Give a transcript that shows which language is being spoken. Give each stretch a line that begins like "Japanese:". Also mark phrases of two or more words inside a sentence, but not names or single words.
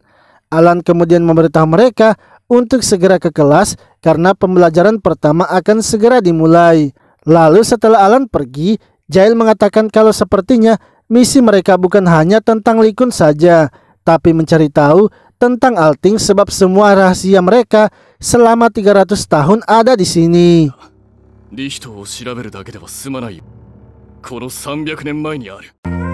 Indonesian: Alan kemudian memberitahu mereka untuk segera ke kelas karena pembelajaran pertama akan segera dimulai. Lalu setelah Alan pergi, Jail mengatakan kalau sepertinya misi mereka bukan hanya tentang Lee Kun saja, tapi mencari tahu tentang Alting sebab semua rahasia mereka selama 300 tahun ada di sini.
Japanese: リヒトを調べるだけでは済まないよ。この300年前にある。